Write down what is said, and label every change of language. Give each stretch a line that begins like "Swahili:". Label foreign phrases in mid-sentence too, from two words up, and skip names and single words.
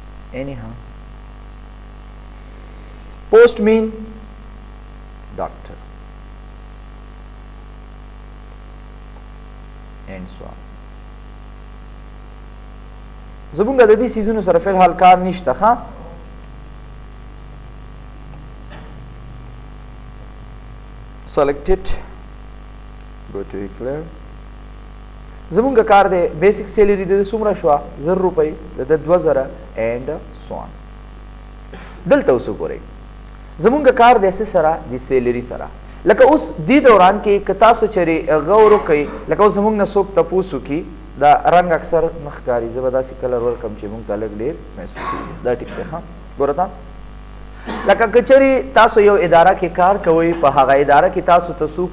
English: anyhow postman doctor and so on.
Pashto: زمونږ د دې سیزونو سره فی الحال کار نشته ښه
English: select it go to declare
Pashto: زمونږ کار دی
English: basic salary
Pashto: د څومره شوه 1000 روپۍ د 2000
English: and so on.
Pashto: دلته اوس وګورئ زمونږ کار دی څه سره د سیلری سره لکه اوس دې دوران کې که تاسو چېرې غور وکئ لکه اوس زمونږ نه څوک تپوس وکړي دا رنګ اکثر نه ښکاري زه به داسې کلر ورکړم چې مونږ ته لږ ډېر محسوسېږي دا ټیک دی ښه ګوره ته لکه که چېرې تاسو یو اداره کې کار کوئ په هغه اداره کې تاسو ته څوک